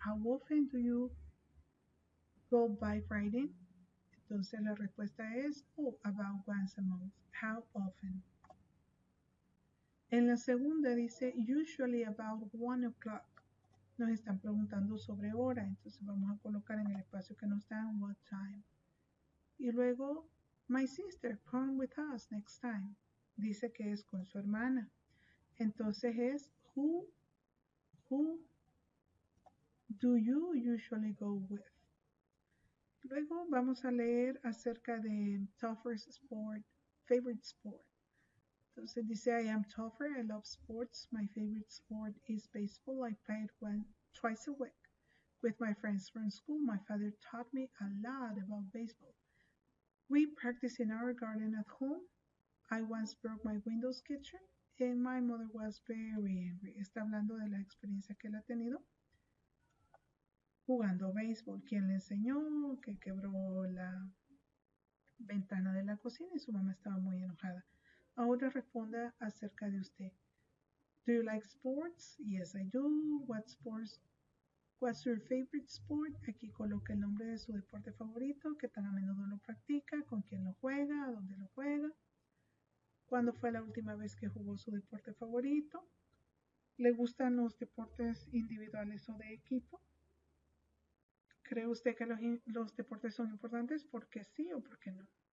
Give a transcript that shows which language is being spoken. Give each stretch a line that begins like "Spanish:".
English: How often do you go bike riding?
Spanish: Entonces la respuesta es
English: about once a month. How often?
Spanish: En la segunda dice
English: usually about 1 o'clock.
Spanish: Nos están preguntando sobre hora, entonces vamos a colocar en el espacio que nos dan
English: what time.
Spanish: Y luego
English: my sister come with us next time.
Spanish: Dice que es con su hermana. Entonces es
English: who do you usually go with?
Spanish: Luego vamos a leer acerca de
English: Topher's sport, favorite sport.
Spanish: Entonces dice,
English: I am Topher, I love sports. My favorite sport is baseball. I play it twice a week with my friends from school. My father taught me a lot about baseball. We practice in our garden at home. I once broke my Windows kitchen and my mother was very angry.
Spanish: Está hablando de la experiencia que él ha tenido jugando béisbol. Quien le enseñó que quebró la ventana de la cocina y su mamá estaba muy enojada. Ahora responda acerca de usted.
English: Do you like sports? Yes, I do. What's your favorite sport?
Spanish: Aquí coloca el nombre de su deporte favorito, que tan a menudo lo practica, con quién lo juega, dónde lo juega. ¿Cuándo fue la última vez que jugó su deporte favorito? ¿Le gustan los deportes individuales o de equipo? ¿Cree usted que los deportes son importantes? ¿Por qué sí o por qué no?